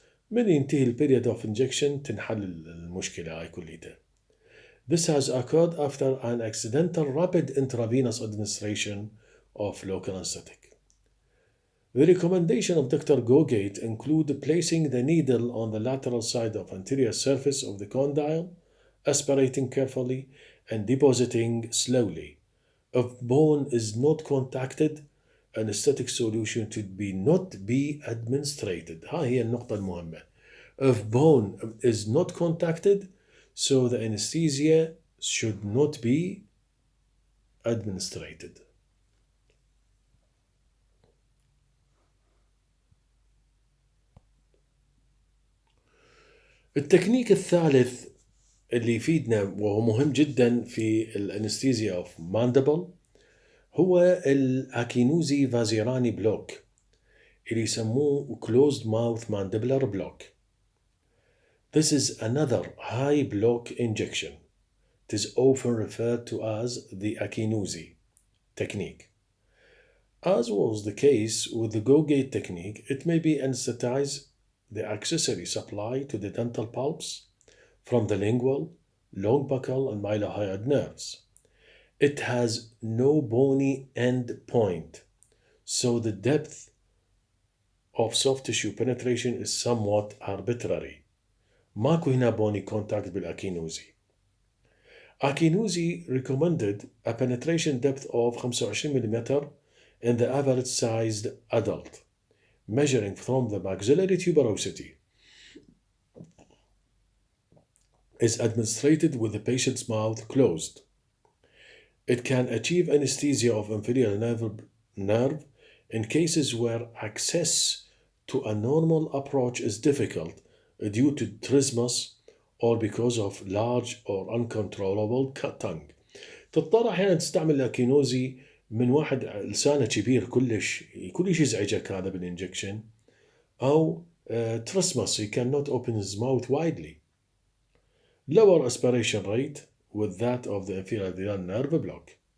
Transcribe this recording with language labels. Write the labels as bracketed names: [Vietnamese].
[Arabic] من ينتهي البيريود [English] of injection [Arabic] تنحل المشكلة هاي كليتها. [English] This has occurred after an accidental rapid intravenous administration of local anesthetic. The recommendation of Dr. Gogate include placing the needle on the lateral side of anterior surface of the condyle, aspirating carefully, and depositing slowly. If bone is not contacted, anesthetic solution should not be administered. [Arabic] هاي هي النقطة المهمة. [English] If bone is not contacted, so the anesthesia should not be administered. [Arabic] التكنيك الثالث اللي يفيدنا وهو مهم جدا في الانستيزيا اوف ماندبل هو الاكينوزي فازيراني بلوك اللي يسموه [English] closed mouth mandibular block. This is another high block injection. It is often referred to as the Akinosi technique. As was the case with the Go-Gate technique, it may be anesthetize the accessory supply to the dental pulps from the lingual, long buccal, and mylohyoid nerves. It has no bony end point, so the depth of soft tissue penetration is somewhat arbitrary. [Arabic] ماكو هنا [English] bony contact [Arabic] بالأكينوزي. [English] Akinosi recommended a penetration depth of 25 mm in the average sized adult, measuring from the maxillary tuberosity. Is administered with the patient's mouth closed. It can achieve anesthesia of inferior nerve in cases where access to a normal approach is difficult due to trismus or because of large or uncontrollable tongue. [Arabic] تضطر أحيانا تستعمل الأكينوزي من واحد لسانه كبير كلش يزعجك هذا بالإنجكشن، أو [English] trismus, he cannot open his mouth widely. Lower aspiration rate with that of the inferior nerve block.